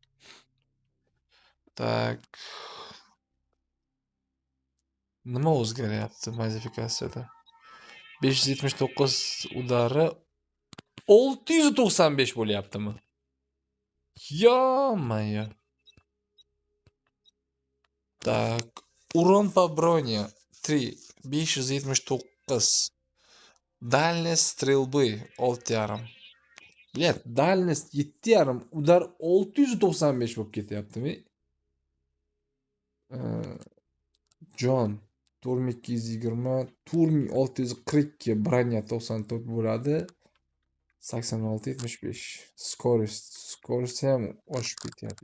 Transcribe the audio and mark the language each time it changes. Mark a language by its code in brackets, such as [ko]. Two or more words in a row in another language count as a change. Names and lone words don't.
[uz] Tak. Nima o'zgaryapti modifikatsiyada? 579 udari 695 bo'lyaptimi? Yo-mayo. [ru] Так, урон по броне 3, 579. Дальность стрельбы 6,5. Блядь, дальность 7,5, [uz] uдар 695 bo'lib ketyaptimi? Jon 4220, 4642, bроня 94 bo'ladi. 86-75. Skorost ham oshib ketyapti.